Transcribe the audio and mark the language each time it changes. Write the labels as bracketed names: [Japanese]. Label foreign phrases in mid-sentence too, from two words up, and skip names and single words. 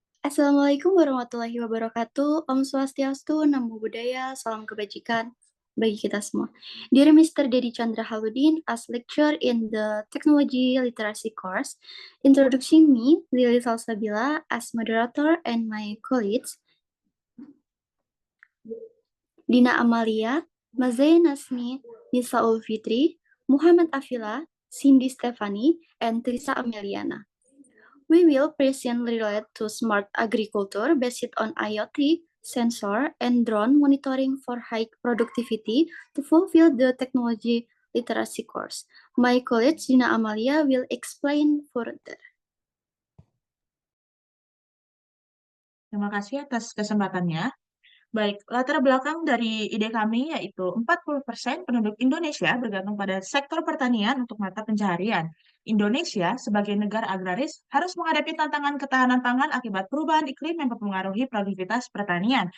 [Arabic] السلام عليكم ورحمة الله وبركاته. [Balinese] Om Swastiastu, [Pali] Namo Buddhaya, [Indonesian] salam kebajikan bagi kita semua. [English] Dear Mr. Dedi Chandra Haludin, as lecturer in the Technology Literacy course, introducing me, Lily Salsabila, as moderator and my colleagues, Dina Amalia, Mazay Nasmi, Nisa Ulfitri, Muhammad Afila, Cindy Stefani, and Trisa Ameliana. We will presently relate to smart agriculture based on IoT, sensor, and drone monitoring for high productivity to fulfill the technology literacy course. My colleague Dina Amalia will explain further. [Indonesian] Terima kasih atas kesempatannya. Baik, latar belakang dari ide kami yaitu 40% penduduk Indonesia bergantung pada sektor pertanian untuk mata pencaharian. Indonesia sebagai negara agraris harus menghadapi tantangan ketahanan pangan akibat perubahan iklim yang mempengaruhi produktivitas pertanian.